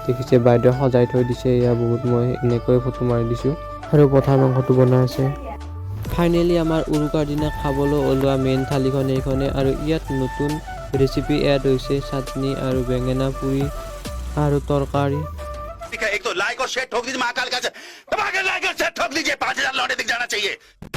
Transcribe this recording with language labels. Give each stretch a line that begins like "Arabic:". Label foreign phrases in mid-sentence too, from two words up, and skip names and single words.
Assamese: দেখিছে বাইদেউ সজাই থৈ দিছে এয়া বহুত মই এনেকৈ ফটো মাৰি দিছোঁ আৰু পঠাৰ মাংসটো বনাই আছে ফাইনেলি আমাৰ উৰুকাৰ দিনা খাবলৈ ওলোৱা মেইন থালিখন এইখনে আৰু ইয়াত নতুন ৰেচিপি এড হৈছে চাটনি আৰু বেঙেনা পুৰি আৰু তৰকাৰী
Hindi: एक तो लाइक और शेयर ठोक दीजिए महाकाल का धमाके लाइक और शेयर ठोक दीजिए 5000 लौटे दिख जाना चाहिए